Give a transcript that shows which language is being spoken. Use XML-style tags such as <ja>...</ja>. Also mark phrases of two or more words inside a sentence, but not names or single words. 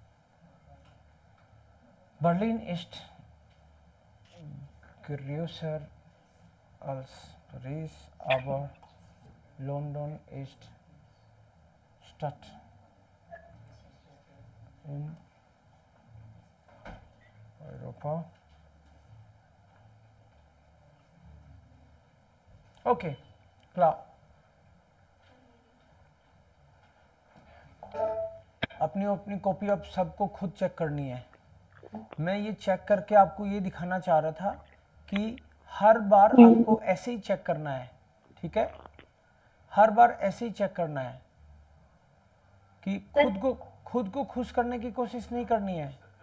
<de>Berlin ist größer als Paris, aber London ist Stadt in Europa. Okay, klar.</de> <hi>अपनी कॉपी अब सबको खुद चेक करनी है मैं ये चेक करके आपको ये दिखाना चाह रहा था कि हर बार आपको ऐसे ही चेक करना है, ठीक है? हर बार ऐसे ही चेक करना है कि खुद को खुश करने की कोशिश नहीं करनी है।</hi>